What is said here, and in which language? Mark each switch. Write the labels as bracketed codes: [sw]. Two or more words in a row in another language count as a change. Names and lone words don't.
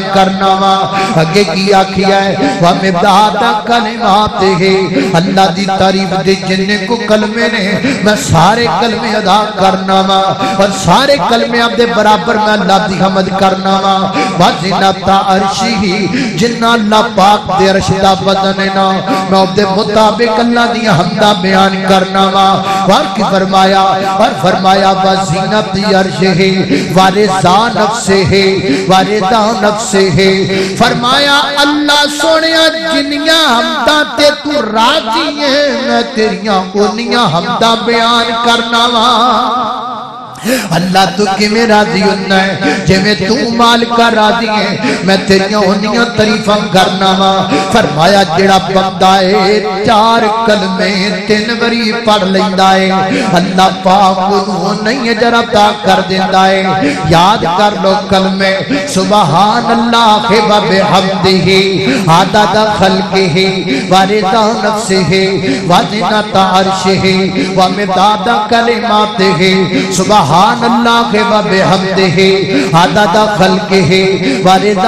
[pa] کرنا وا اگے کیا کیا ہے وَمِبْدَادَ کلمات ہے، اللہ دی تعریف دے جننے کو کلمے نے میں سارے کلمے ادا کرنا وا اور سارے کلمے اب دے برابر میں اللہ دی حمد کرنا وا [ar] وَزِنَتَ عَرْشِهِ [pa] جنہ اللہ پاک دے عرش دا وزن نا میں اب دے مطابق اللہ دی حمدہ بیان کرنا وا اور کی فرمایا [ar] وَزِنَتِ عَرْشِهِ وَرِضَا نَفْسِهِ وَرِضَا نَفْسِهِ، [pa] فرمایا اللہ سونیا جنیاں حمدہ تے تو راضی ہے میں تیریاں انیاں حمدہ بیان کرنا وا، اللہ تو کمیں راضی ہونا ہے جے میں تو مالکہ راضی ہے میں تیریاں انیاں تعریفاں کرنا وا، فرمایا جڑا بندہ ہے 4 کلمے 3 وری پڑھ لیندا ہے اللہ پاک انہوں نہیں اجر عطا کر دیندا ہے، یاد کر لو کلمے [ar] سبحان اللہ باب حمدہ عدد خلقہ ورضا نفسہ وزنت عرشہ ومداد کلماتہ، سبحان اللہ کے باب حمدہ عدد خلقہ ورضا